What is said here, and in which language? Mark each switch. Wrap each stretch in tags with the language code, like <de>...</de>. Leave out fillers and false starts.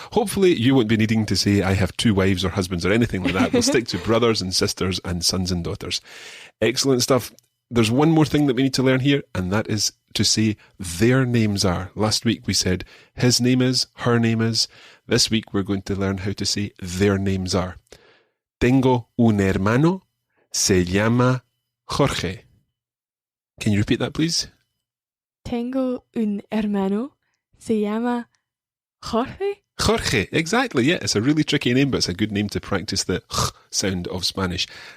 <en>Hopefully, you won't be needing to say, I have two wives or husbands or anything like that. We'll stick to brothers and sisters and sons and daughters. Excellent stuff. There's one more thing that we need to learn here, and that is to say their names are. Last week we said his name is, her name is. This week we're going to learn how to say their names are.</en> <es>Tengo un hermano, se llama Jorge.</es> <en>Can you repeat that, please?</en> <es>Tengo un hermano, se llama Jorge.</es> <en>Jorge, exactly, yeah. It's a really tricky name, but it's a good name to practice the j sound of Spanish.</en>